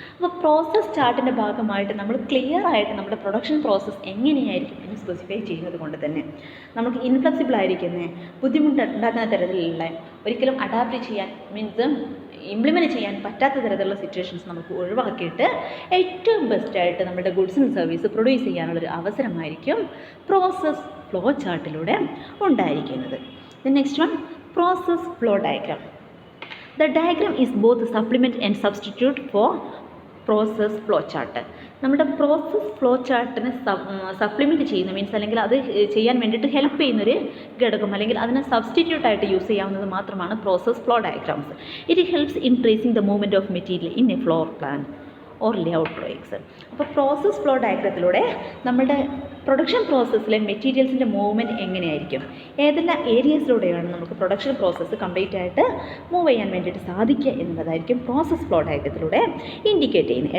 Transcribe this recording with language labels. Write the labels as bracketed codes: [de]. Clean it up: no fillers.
[ml] അപ്പോൾ പ്രോസസ് ചാർട്ടിൻ്റെ ഭാഗമായിട്ട് നമ്മൾ ക്ലിയർ ആയിട്ട് നമ്മുടെ പ്രൊഡക്ഷൻ പ്രോസസ്സ് എങ്ങനെയായിരിക്കും എന്ന് സ്പെസിഫൈ ചെയ്യുന്നത് കൊണ്ട് തന്നെ നമുക്ക് ഇൻഫ്ലെക്സിബിൾ ആയിരിക്കുന്ന ബുദ്ധിമുട്ടുണ്ടാക്കുന്ന തരത്തിലുള്ള ഒരിക്കലും അഡാപ്റ്റ് ചെയ്യാൻ മീൻസ് ഇംപ്ലിമെൻറ്റ് ചെയ്യാൻ പറ്റാത്ത തരത്തിലുള്ള സിറ്റുവേഷൻസ് നമുക്ക് ഒഴിവാക്കിയിട്ട് ഏറ്റവും ബെസ്റ്റായിട്ട് നമ്മുടെ ഗുഡ്സ് ആൻഡ് സർവീസ് പ്രൊഡ്യൂസ് ചെയ്യാനുള്ളൊരു അവസരമായിരിക്കും പ്രോസസ് ഫ്ലോ ചാർട്ടിലൂടെ ഉണ്ടായിരിക്കുന്നത്. Next one, process flow diagram. [en] The diagram is both a supplement and substitute for process flow chart. [ml] നമ്മുടെ പ്രോസസ് ഫ്ലോ ചാർട്ടിനെ സപ്ലിമെൻറ്റ് ചെയ്യുന്ന മീൻസ് അല്ലെങ്കിൽ അത് ചെയ്യാൻ വേണ്ടിയിട്ട് ഹെൽപ്പ് ചെയ്യുന്നൊരു ഘടകം അല്ലെങ്കിൽ അതിനെ സബ്സ്റ്റിറ്റ്യൂട്ടായിട്ട് യൂസ് ചെയ്യാവുന്നത് മാത്രമാണ് process flow diagrams. [en] It helps in tracing the movement of material in a floor plan or layout drawings. [ml] അപ്പോൾ പ്രോസസ് ഫ്ലോ ഡയഗ്രത്തിലൂടെ നമ്മുടെ പ്രൊഡക്ഷൻ പ്രോസസ്സിലെ മെറ്റീരിയൽസിൻ്റെ മൂവ്മെൻറ്റ് എങ്ങനെയായിരിക്കും, ഏതെല്ലാം ഏരിയസിലൂടെയാണ് നമുക്ക് പ്രൊഡക്ഷൻ പ്രോസസ്സ് കംപ്ലീറ്റ് ആയിട്ട് മൂവ് ചെയ്യാൻ വേണ്ടിയിട്ട് സാധിക്കുക എന്നതായിരിക്കും പ്രോസസ് ഫ്ലോ ഡയഗ്രത്തിലൂടെ ഇൻഡിക്കേറ്റ് ചെയ്യുന്നത്.